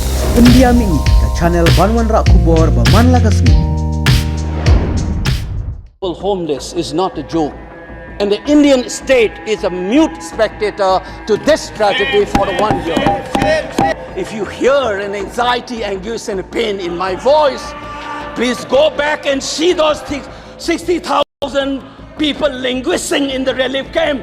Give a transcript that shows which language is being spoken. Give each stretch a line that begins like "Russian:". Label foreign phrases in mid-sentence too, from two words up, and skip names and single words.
Khasi: India mi ka channel Banwan Rak Kubor Baman Lagasmi.
English: Homeless is not a joke. And the Indian state is a mute spectator to this tragedy for 1 year. If you hear an anxiety, anguish and pain in my voice, please go back and see those 60,000 people languishing in the relief camp.